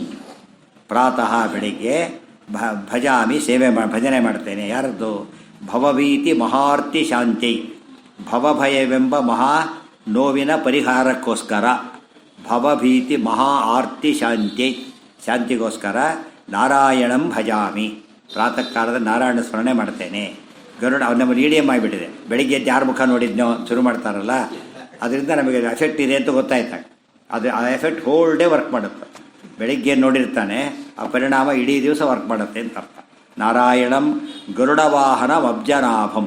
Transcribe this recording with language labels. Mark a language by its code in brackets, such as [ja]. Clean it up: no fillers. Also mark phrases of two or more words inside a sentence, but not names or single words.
[kn] ಪ್ರಾತಃ ಬೆಳಿಗ್ಗೆ ಭಜಾಮಿ ಭಜನೆ ಮಾಡ್ತೇನೆ. ಯಾರದ್ದು? [sa] ಭವಭೀತಿ ಮಹಾರ್ತಿ ಶಾಂತಿ. [kn] ಭವಭಯವೆಂಬ ಮಹಾ ನೋವಿನ ಪರಿಹಾರಕ್ಕೋಸ್ಕರ. [sa] ಭವಭೀತಿ ಮಹಾ ಆರ್ತಿ ಶಾಂತಿ, ಶಾಂತಿಗೋಸ್ಕರ ನಾರಾಯಣಂ ಭಜಾಮಿ. [kn] ಪ್ರಾತಃ ಕಾಲದ ನಾರಾಯಣ ಸ್ಮರಣೆ ಮಾಡ್ತೇನೆ. ಗರುಡ ನಮ್ಮ ಇಡಿಎಮ್ ಆಗಿಬಿಟ್ಟಿದೆ. ಬೆಳಿಗ್ಗೆ ಎದ್ದು ಯಾರ ಮುಖ ನೋಡಿದ್ನೋ ಶುರು ಮಾಡ್ತಾರಲ್ಲ, ಅದರಿಂದ ನಮಗೆ ಎಫೆಕ್ಟ್ ಇದೆ ಅಂತ ಗೊತ್ತಾಯ್ತಾಗ. ಅದು ಆ ಎಫೆಕ್ಟ್ [en] whole day work [kn] ಮಾಡುತ್ತೆ. ಬೆಳಿಗ್ಗೆ ನೋಡಿರ್ತಾನೆ, ಆ ಪರಿಣಾಮ ಇಡೀ ದಿವಸ ವರ್ಕ್ ಮಾಡುತ್ತೆ ಅಂತ ಅರ್ಥ. [sa] ನಾರಾಯಣಂ ಗರುಡವಾಹನ ಅಬ್ಜನಾಭಂ.